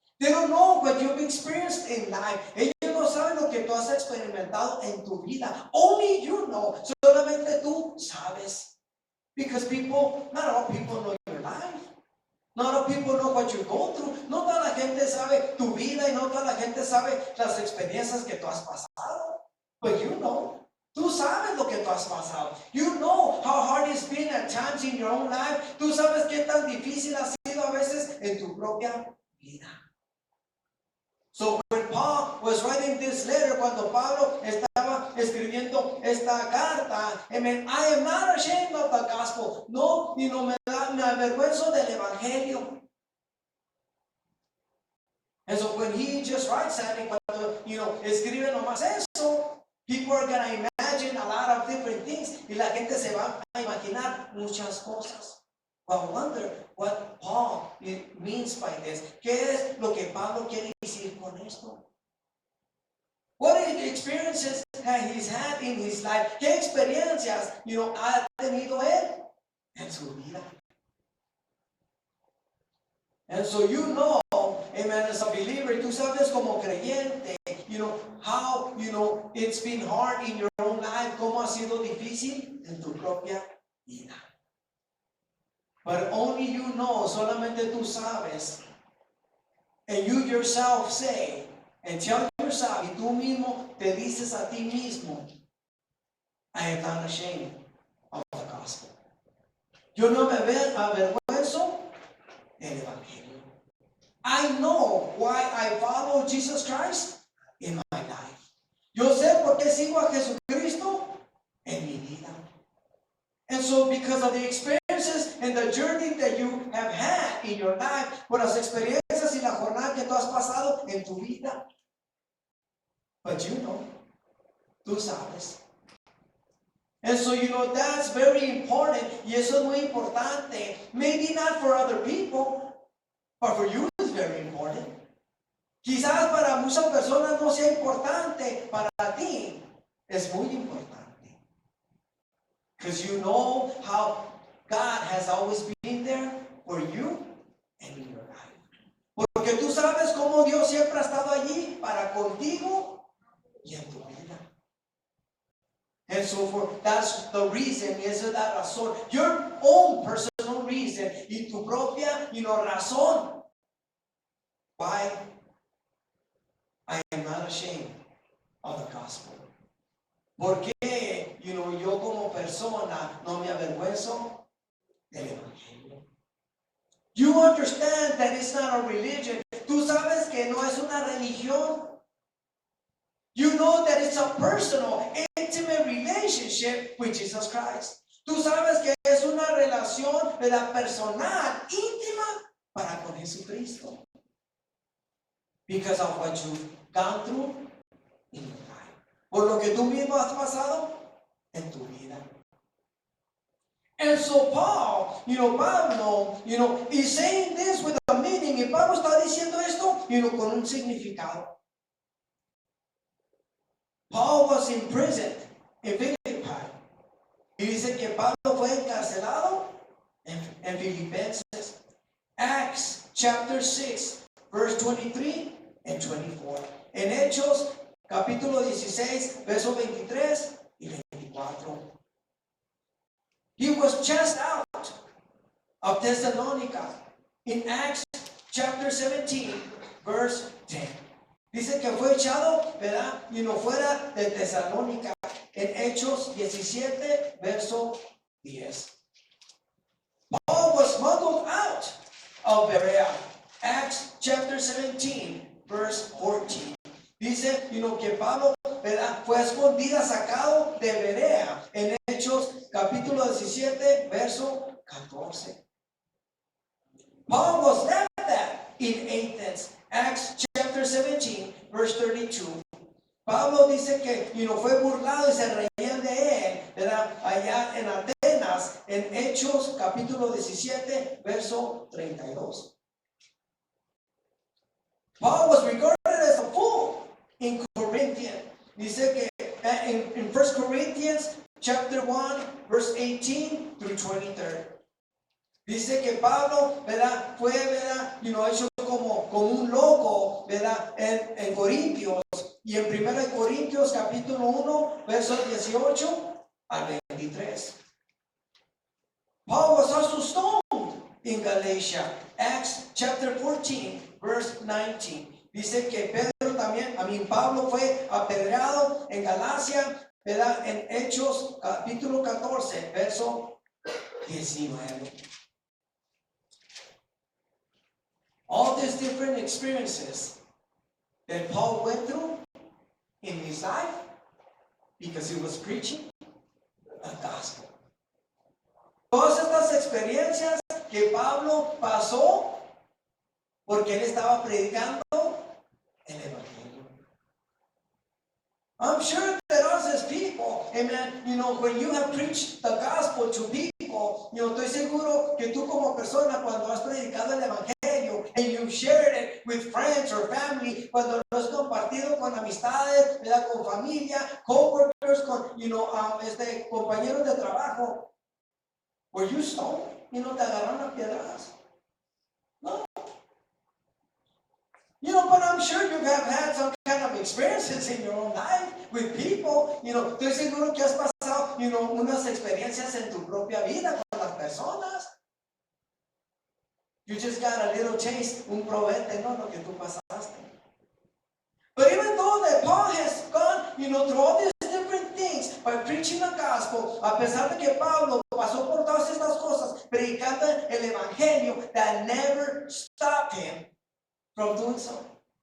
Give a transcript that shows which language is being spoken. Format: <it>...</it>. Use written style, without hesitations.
<en>They don't know what you've experienced in life.</en> <es>Ellos no saben lo que tú has experimentado en tu vida.</es> <en>Only you know.</en> <es>Solamente tú sabes.</es> <en>Because not all people know your life. Not all people know what you go through.</en> <es>No toda la gente sabe tu vida y no toda la gente sabe las experiencias que tú has pasado.</es> <en>But you know.</en> <es>Tú sabes lo que tú has pasado.</es> <en>You know how hard it's been at times in your own life.</en> <es>Tú sabes qué tan difícil ha sido a veces en tu propia vida.</es> <en>So when Paul was writing this letter,</en> <es>cuando Pablo estaba escribiendo esta carta,</es> <en>amen, I am not ashamed of the gospel.</en> <es>No, me avergüenzo del evangelio.</es> <en>And so when he just writes that,</en> <es>cuando, escribe nomás eso,</es> <en>people are going to imagine a lot of different things.</en> <es>Y la gente se va a imaginar muchas cosas.</es> <en>Well, I wonder what Paul means by this.</en> <es>¿Qué es lo que Pablo quiere decir con esto?</es> <en>What experiences has he had in his life?</en> <es>¿Qué experiencias, ha tenido él en su vida?</es> <en>And so amen, as a believer,</en> <es>tú sabes como creyente,</es> <en>how, it's been hard in your own life,</en> <es>cómo ha sido difícil en tu propia vida.</es> <en>But only you know,</en> <es>solamente tú sabes,</es> <en>and you yourself say, and tell yourself,</en> <es>y tú mismo te dices a ti mismo,</es> <en>I am not ashamed of the gospel.</en> <es>Yo no me avergüenzo del evangelio.</es> <en>I know why I follow Jesus Christ in my life.</en> <es>Yo sé por qué sigo a Jesucristo en mi vida.</es> <en>And so because of the experiences and the journey that you have had in your life,</en> <es>por las experiencias y la jornada que tú has pasado en tu vida.</es> <en>But</en> <es>tú sabes.</es> <en>And so, that's very important.</en> <es>Y eso es muy importante.</es> <en>Maybe not for other people, but for you it's very important.</en> <es>Quizás para muchas personas no sea importante, para ti es muy importante.</es> <en>Because you know how God has always been there for you and in your life.</en> <es>Porque tú sabes cómo Dios siempre ha estado allí para contigo y en tu vida.</es> <en>And so that's the reason,</en> <es>esa es la razón.</es> <en>Your own personal reason</en> <es>y tu propia, razón.</es> <en>Why I am not ashamed of the gospel.</en> <es>¿Por qué, yo como persona no me avergüenzo del evangelio?</es> <en>You understand that it's not a religion.</en> <es>Tú sabes que no es una religión.</es> <en>You know that it's a personal, intimate relationship with Jesus Christ.</en> <es>Tú sabes que es una relación personal, íntima para con Jesucristo.</es> <en>Because of what you've gone through in your life.</en> <es>Por lo que tú mismo has pasado en tu vida.</es> <en>And so Paul, Pablo, is saying this with a meaning.</en> <es>Y Pablo está diciendo esto, con un significado.</es> <en>Paul was imprisoned in Philippi.</en> <es>Y dice que Pablo fue encarcelado en Filipenses.</es> <en>Acts chapter 6, verse 23 and 24.</en> <es>En Hechos capítulo 16, verso 23 y 24.</es> <en>He was cast out of Thessalonica in Acts chapter 17, verse 10.</en> <es>Dice que fue echado, ¿verdad? Fuera de Tesalónica en Hechos 17, verso 10.</es> <en>Paul was smuggled out of Berea. Acts chapter 17, verse 14.</en> <es>Dice, que Pablo, ¿verdad? Fue escondida, sacado de Berea en Hechos capítulo 17, verso 14.</es> <en>Paul was left in Athens. Acts chapter 17, verse 32.</en> <es>Pablo dice que fue burlado y se reían de él, ¿verdad? Allá en Atenas, en Hechos capítulo 17, verso 32.</es> <en>Paul was regarded as a fool in Corinthians.</en> <es>Dice que</es> <en>in 1 Corinthians chapter 1, verse 18 through 23.</en> <es>Dice que Pablo, ¿verdad? Fue, ¿verdad? Hecho como un loco, ¿verdad? En Corintios. Y en 1 Corintios capítulo 1, versos 18 al 23.</es> <en>Paul was also stoned in Galatia. Acts chapter 14, verse 19.</en> <es>Dice que Pedro también, Pablo fue apedreado en Galacia, ¿verdad? En Hechos capítulo 14, verso 19.</es> <en>All these different experiences that Paul went through in his life because he was preaching the gospel.</en> <es>Todas estas experiencias que Pablo pasó porque él estaba predicando el evangelio.</es> <en>I'm sure that us as people, amen, when you have preached the gospel to people,</en> <es>estoy seguro que tú como persona cuando has predicado el evangelio</es> <en>and you've shared it with friends or family,</en> <es>cuando lo has compartido con amistades, ¿verdad? Con familia, coworkers, con, compañeros de trabajo,</es> <en>were you stoned?</en> <es>Te agarraron a piedras. No.</es> <en>But I'm sure you have had some kind of experiences in your own life with people.</en> <es>Estoy seguro que has pasado, unas experiencias en tu propia vida con las personas.</es> <en>You just got a little taste,</en> <es>un probete, ¿no? Lo que tú pasaste.</es> <en>But even though that Paul has gone, through all these different things by preaching the gospel,</en> <es>a pesar de que Pablo pasó por todas estas cosas, predicando el evangelio,</es> <en>that never stopped him from doing so.</en>